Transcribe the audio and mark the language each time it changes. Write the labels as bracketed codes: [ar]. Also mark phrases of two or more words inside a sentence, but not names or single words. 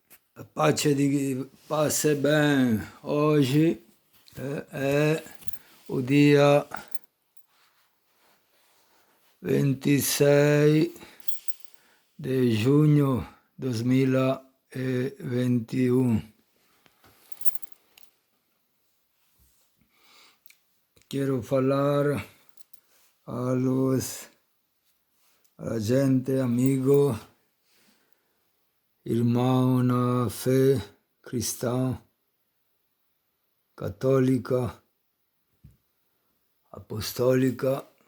[it] La pace [pt] bem. Hoje [it] è il dia 26 di giugno 2021. [pt] Quiero falar a la gente, amigo, irmão na fé cristã, católica, apostólica.